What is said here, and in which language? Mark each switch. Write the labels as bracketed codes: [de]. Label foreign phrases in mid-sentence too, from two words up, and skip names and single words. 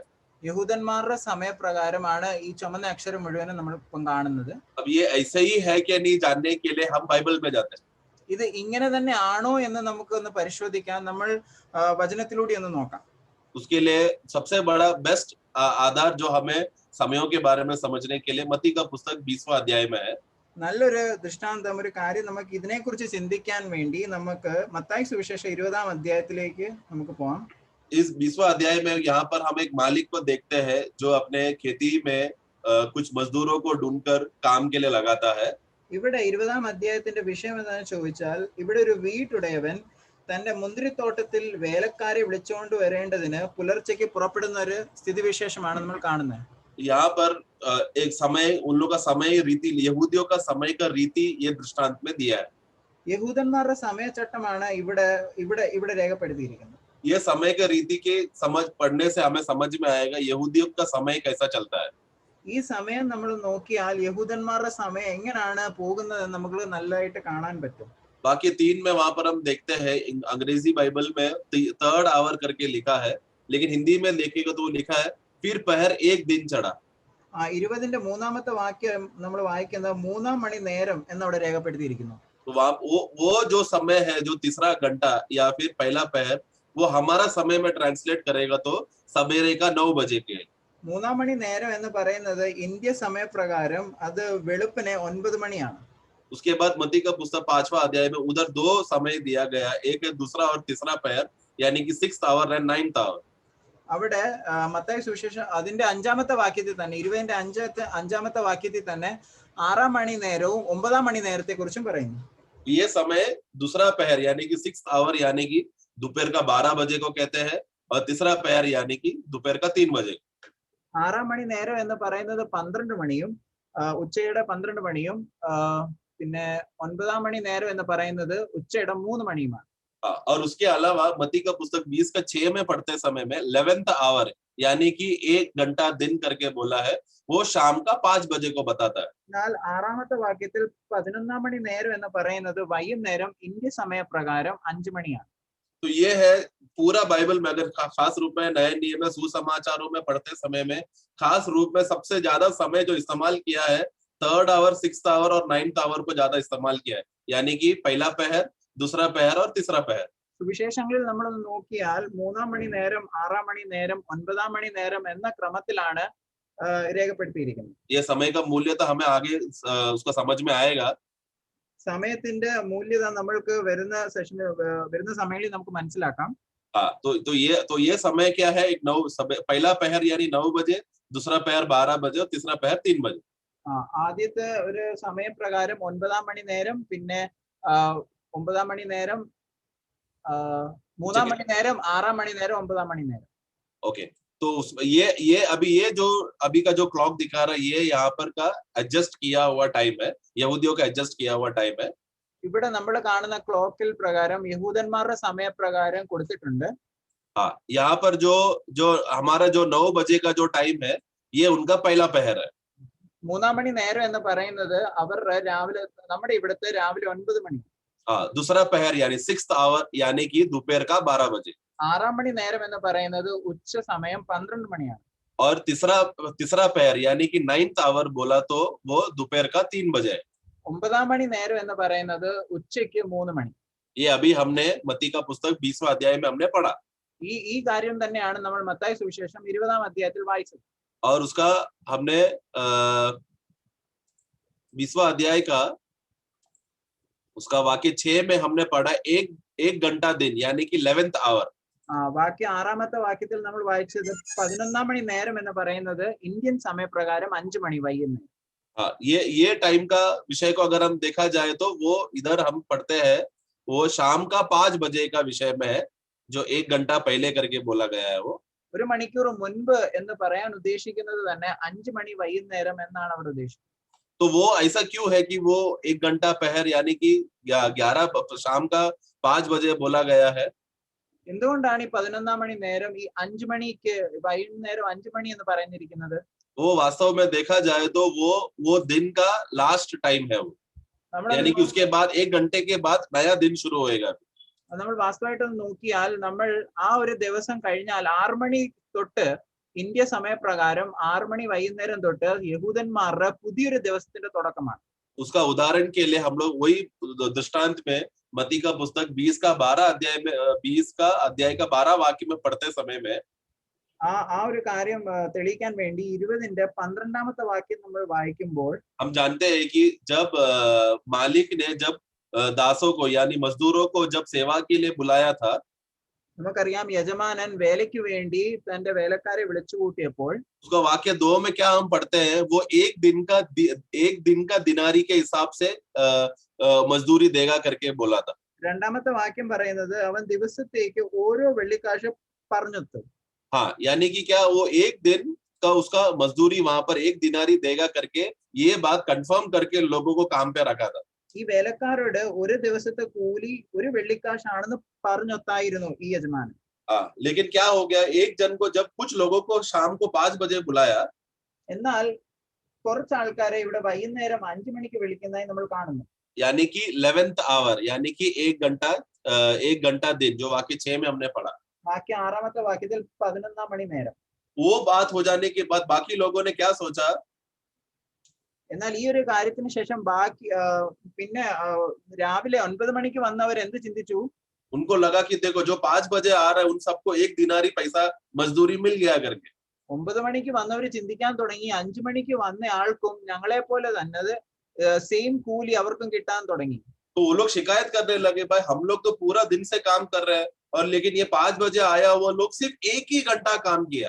[ml] യഹൂദന്മാരുടെ സമയപ്രകാരമാണ് ഈ ചുമന്ന അക്ഷരം മുഴുവനും നമ്മൾ ഇപ്പം കാണുന്നത്. [hi] अब ये ऐसे ही है कि नहीं जानने के लिए हम बाइबल में जाते हैं. [ml] ഇത് ഇങ്ങനെ തന്നെ ആണോ എന്ന് നമുക്ക് ഒന്ന് പരിശോധിക്കാൻ നമ്മൾ വചനത്തിലൂടെ ഒന്ന് നോക്കാം. [hi] उसके लिए सबसे बड़ा बेस्ट आधार जो हमें समयों के बारे में समझने के लिए मत्ती का पुस्तक 20वां अध्याय में है. [ml] നല്ലൊരു ദൃഷ്ടാന്തം, ഒരു കാര്യം നമുക്ക് ഇതിനെക്കുറിച്ച് ചിന്തിക്കാൻ വേണ്ടി നമുക്ക് മത്തായി സുവിശേഷം 20-ാം അധ്യായത്തിലേക്ക് നമുക്ക് പോകാം. [hi] इस 20वां अध्याय में यहाँ पर हम एक मालिक को देखते हैं जो अपने खेती में कुछ मजदूरों को ढूंढकर काम के लिए लगाता है. [ml] ഇവിടെ 20-ാം അധ്യായത്തിന്റെ വിഷയം എന്താണെന്ന് ചോദിച്ചാൽ, ഇവിടെ ഒരു വീട്ടുടയവൻ തന്റെ മുന്തിരിത്തോട്ടത്തിൽ വേലക്കാരെ വിളിച്ചുകൊണ്ട് വരേണ്ടതിന് പുലർച്ചയ്ക്ക് പുറപ്പെടുന്ന ഒരു സ്ഥിതിവിശേഷമാണ് നമ്മൾ കാണുന്നത്. [hi] यहाँ पर एक समय, उन लोग का समय रीति, यहूदियों का समय का रीति ये दृष्टांत में दिया है. [ml] യഹൂദന്മാരുടെ സമയചട്ടമാണ് ഇവിടെ ഇവിടെ ഇവിടെ രേഖപ്പെടുത്തിയിരിക്കുന്നത്. [hi] ये समय के रीति के समझ पढ़ने से हमें समझ में आएगा यहूदियों का समय कैसा चलता है. [ml] ഈ സമയം നമ്മൾ നോക്കിയാൽ യഹൂദന്മാരുടെ സമയം എങ്ങനെയാണ് പോകുന്നത് നമുക്ക് നല്ലതായിട്ട് കാണാൻ പറ്റും. [hi] बाकी 3 में वहां पर हम देखते हैं अंग्रेजी बाइबल में [en] third hour [hi] करके लिखा है, लेकिन हिंदी में देखेगा तो लिखा है फिर पहर एक दिन चढ़ा. [ml] 20ന്റെ മൂന്നാമത്തെ വാക്യം നമ്മൾ വായിക്കുന്നത് 3-ാം മണി നേരം എന്നവിടെ രേഖപ്പെടുത്തിയിരിക്കുന്നു. [hi] तो वो जो समय है, जो तीसरा घंटा या फिर पहला पहर, वो हमारा समय में ट्रांसलेट करेगा तो सवेरे का 9 बजे के. [ml] 3-ാം മണി നേരം എന്ന് പറയുന്നത് ഇന്ത്യ സമയപ്രകാരം അത് വെളുപ്പിനെ 9 മണിയാണ്. [hi] उसके बाद मत्ती का पुस्तक 5वां अध्याय में उधर 2 समय दिया गया, एक है दूसरा और तीसरा पहर, यानी कि [en] 6th hour and 9th hour. [ml] അവിടെ മത്തായി സുവിശേഷം അതിന്റെ 5ാമത്തെ വാക്യത്തിൽ തന്നെ 20ന്റെ 5ാമത്തെ വാക്യത്തിൽ തന്നെ 6-ാം മണി നേരവും 9-ാം മണി നേരത്തെ കുറിച്ചും പറയുന്നു. [hi] ये समय दूसरा पहर यानी कि [en] 6th hour [hi] यानी कि दोपहर का 12 बजे को कहते हैं, और तीसरा पहर यानी कि दोपहर का 3 बजे. [ml] 6-ാം മണി നേരം എന്ന് പറയുന്നത് 12 മണിയും ഉച്ചയുടെ 12 മണിയും പിന്നെ 9-ാം മണി നേരം എന്ന് പറയുന്നത് ഉച്ചയുടെ 3 മണിയുമാണ്. [hi] और उसके अलावा मत्ती का पुस्तक 20 का 6 में पढ़ते समय में [en] 11th hour [hi] यानी कि 1 घंटा दिन करके बोला है, वो शाम का 5 बजे को बताता है. [ml] എന്നാൽ 6ാമത്തെ വാക്യത്തിൽ 11-ാം മണി നേരം എന്ന് പറയുന്നത് വൈകുന്നേരം ഇന്ത്യ സമയപ്രകാരം 5 മണിയാണ്. [hi] तो ये है पूरा बाइबल में, अगर खास रूप में नए नियम में सुसमाचारों में पढ़ते समय में खास रूप में सबसे ज्यादा समय जो इस्तेमाल किया है, [en] third hour, 6th hour [hi] और [en] 9th hour [hi] को ज्यादा इस्तेमाल किया है, यानी कि पहला पहर, दूसरा पहर और तीसरा पहर. [ml] സുവിശേഷങ്ങളിൽ നമ്മൾ നോക്കിയാൽ 3-ാം മണി നേരം, 6-ാം മണി നേരം, 9-ാം മണി നേരം എന്ന ക്രമത്തിലാണ് രേഖപ്പെടുത്തിയിരിക്കുന്നത്. [hi] ये समय का मूल्य तो हमें आगे उसका समझ में आएगा. [ml] സമയത്തിന്റെ മൂല്യത നമ്മൾക്ക് വരുന്ന സമയങ്ങളിൽ നമുക്ക് മനസ്സിലാക്കാം. [hi] हाँ, तो ये समय क्या है, एक 9 पहला पहर यानी 9 बजे, दूसरा पहर 12 बजे और तीसरा पहर 3 बजे. [ml] ആദ്യത്തെ ഒരു സമയപ്രകാരം 9-ാം മണി നേരം, പിന്നെ 9-ാം മണി നേരം, 3-ാം മണി നേരം, 6-ാം മണി നേരം, 9-ാം മണി നേരം. [hi] ओके, तो ये अभी का जो क्लॉक दिखा रहा है, ये यहाँ पर का एडजस्ट किया हुआ टाइम है, यहूदियों का एडजस्ट किया हुआ टाइम है. [ml] ഇവിടെ നമ്മൾ കാണുന്ന ക്ലോക്കിൽ പ്രകാരം യഹൂദന്മാരുടെ സമയപ്രകാരം കൊടുത്തിട്ടുണ്ട്. [hi] हाँ, यहाँ पर जो हमारा जो 9 बजे का जो टाइम है, ये उनका पहला पहर है. [ml] 3-ാം മണി നേരം എന്ന് പറയുന്നത് അവരുടെ രാവിലെ, നമ്മുടെ ഇവിടുത്തെ രാവിലെ 9 മണി. [hi] हाँ, दूसरा पहर यानी [en] 6th hour [hi] यानी कि दोपहर का 12 बजे. [ml] 6-ാം മണി നേരം എന്ന് പറയുന്നത് ഉച്ച സമയം 12 മണിയാണ്. [hi] और तीसरा पहर यानी कि [en] 9th hour [hi] बोला तो वो दोपहर का 3 बजे है. [ml] 9-ാം മണി നേരം എന്ന് പറയുന്നത് ഉച്ചയ്ക്ക് 3 മണി. [hi] ये अभी हमने मत्ती का पुस्तक 20वां अध्याय में हमने पढ़ा. [ml] ഈ കാര്യം തന്നെയാണ് നമ്മൾ മത്തായി സുവിശേഷം 20-ാം അധ്യായത്തിൽ വായിച്ചത്. [hi] और उसका हमने 20वां अध्याय का उसका वाक्य 6 में हमने पढ़ा एक घंटा दिन यानी कि [en] 11th hour. [ml] വാക്യം 6-ാമത്തെ വാക്യത്തിൽ നമ്മൾ വായിച്ചത് 11-ാം മണി നേരം എന്ന് പറയുന്നത് ഇന്ത്യൻ സമയപ്രകാരം 5 മണി വൈകുന്നേരം. [hi] हाँ, ये टाइम का विषय को अगर हम देखा जाए तो वो इधर हम पढ़ते हैं, वो शाम का 5 बजे का विषय में है, जो 1 घंटा पहले करके बोला गया है. वो [ml] 1 മണിക്കൂർ മുൻപ് എന്ന് പറയാൻ ഉദ്ദേശിക്കുന്നത് തന്നെ 5 മണി വൈകുന്നേരം എന്നാണ് അവർ ഉദ്ദേശിക്കുന്നത്. [hi] तो वो ऐसा क्यों है कि वो 1 घंटा पहर यानी कि 11 शाम का 5 बजे बोला गया है? [ml] എന്തുകൊണ്ടാണ് ഈ 11-ാം മണി നേരം ഈ 5 മണിക്ക് വൈകുന്നേരം 5 മണി എന്ന് പറയുന്നിരിക്കുന്നത്? [hi] वो वास्तव में देखा जाए तो वो दिन का [en] last time [hi] है वो, यानी कि उसके बाद 1 घंटे के बाद नया दिन शुरू होएगा. [ml] നമ്മൾ വാസ്തവമായിട്ട് നോക്കിയാൽ നമ്മൾ ആ ഒരു ദിവസം കഴിഞ്ഞാൽ 6 മണി തൊട്ട് ഇന്ത്യ സമയപ്രകാരം 6 മണി വൈകുന്നേരം തൊട്ട് യഹൂദന്മാരുടെ പുതിയൊരു ദിവസത്തിന്റെ തുടക്കമാണ്. [hi] उसका उदाहरण के लिए हम लोग वही दृष्टांत में मत्ती का पुस्तक 20 का 12 अध्याय का 12 वाक्य में पढ़ते समय में [ml] ആ ഒരു കാര്യം തെളിയിക്കാൻ വേണ്ടി 20ന്റെ 12-ാമത്തെ വാക്യം നമ്മൾ വായിക്കുമ്പോൾ [hi] हम जानते हैं कि जब मालिक ने जब दासों को यानी मजदूरों को जब सेवा के लिए बुलाया था, [ml] നമുക്കറിയാം യജമാനൻ വേലയ്ക്ക് വേണ്ടി തന്റെ വേലക്കാരെ വിളിച്ചു കൂട്ടിയപ്പോൾ [hi] उसका वाक्य 2 में क्या हम पढ़ते हैं, वो एक दिन का दिनारी के हिसाब से मजदूरी देगा करके बोला था. [ml] 2ാമത്തെ വാക്യം പറയുന്നത് അവൻ ദിവസത്തേക്ക് ഓരോ വെള്ളിക്കാശ് പറഞ്ഞെത്തും. [hi] हाँ, यानी कि क्या वो एक दिन का उसका मजदूरी वहां पर 1 दिनारी देगा करके ये बात कंफर्म करके लोगों को काम पे रखा था। [ml] ഈ വേലക്കാരോട് ഒരു ദിവസത്തെ കൂലി ഒരു വെള്ളിക്കാശാണെന്ന് പറഞ്ഞൊത്തായിരുന്നു ഈ യജമാനൻ. [hi] लेकिन क्या हो गया, एक जन को जब कुछ लोगों को शाम को 5 बजे बुलाया, [ml] എന്നാൽ കുറച്ച് ആൾക്കാരെ ഇവിടെ വൈകുന്നേരം 5 മണിക്ക് വിളിക്കുന്നതായി നമ്മൾ കാണുന്നു. [hi] यानी कि [en] 11th hour, [hi] यानी कि 1 घंटा दिन, जो वाक्य 6 में हमने पढ़ा, [ml] ബാക്കി 6ാമത്തെ വാക്യത്തിൽ 11 മണി നേരം. [hi] वो बात हो जाने के बाद बाकी लोगों ने क्या सोचा, [ml] എന്നാൽ ഈ ഒരു കാര്യത്തിന് ശേഷം ബാക്കി പിന്നെ രാവിലെ 9 മണിക്ക് വന്നവർ എന്ത് ചിന്തിച്ചു? [hi] उनको लगा कि देखो जो 5 बजे आ रहा है उन सबको 1 दिनारी पैसा मजदूरी मिल गया करके. [ml] 9 മണിക്ക് വന്നവർ ചിന്തിക്കാൻ തുടങ്ങി 5 മണിക്ക് വന്ന ആൾക്കും ഞങ്ങളെ പോലെ തന്നെ സെയിം കൂലി അവർക്കും കിട്ടാൻ തുടങ്ങി. [hi] तो वो लोग शिकायत करने लगे, भाई हम लोग तो पूरा दिन से काम कर रहे हैं और लेकिन ये 5 बजे आया हुआ लोग सिर्फ 1 ही घंटा काम किया.